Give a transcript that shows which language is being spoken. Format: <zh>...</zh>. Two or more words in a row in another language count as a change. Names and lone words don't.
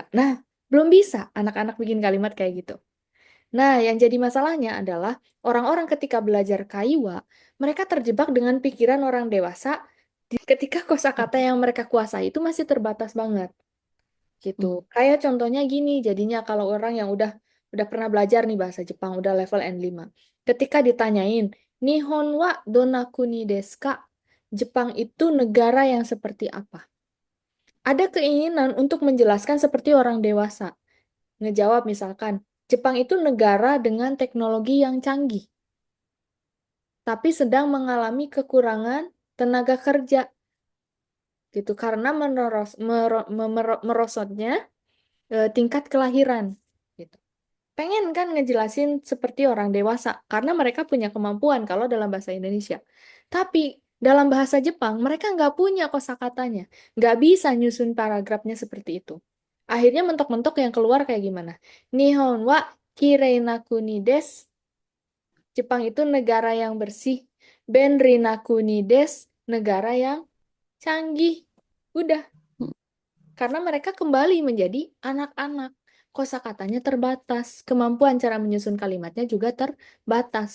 <id>Nah, belum bisa anak-anak bikin kalimat kayak gitu. Nah, yang jadi masalahnya adalah orang-orang ketika belajar kaiwa, mereka terjebak dengan pikiran orang dewasa ketika kosakata yang mereka kuasai itu masih terbatas banget gitu. Hmm. Kayak contohnya gini, jadinya kalau orang yang udah pernah belajar nih bahasa Jepang, udah level N5. Ketika ditanyain,</id> <ja>日本はどんな国ですか?</ja> <id>Jepang itu negara yang seperti apa? Ada keinginan untuk menjelaskan seperti orang dewasa. Ngejawab misalkan, Jepang itu negara dengan teknologi yang canggih, tapi sedang mengalami kekurangan tenaga kerja gitu karena merosotnya tingkat kelahiran gitu. Pengen kan ngejelasin seperti orang dewasa karena mereka punya kemampuan kalau dalam bahasa Indonesia. Tapi dalam bahasa Jepang mereka nggak punya kosakatanya, nggak bisa nyusun paragrafnya seperti itu. Akhirnya mentok-mentok yang keluar kayak gimana?</id> <ja>日本はきれいな国です.</ja> <id>Jepang itu negara yang bersih.</id> <ja>便利な国です.</ja> <id>Negara yang canggih. Udah. Karena mereka kembali menjadi anak-anak. Kosakatanya terbatas. Kemampuan cara menyusun kalimatnya juga terbatas.</id>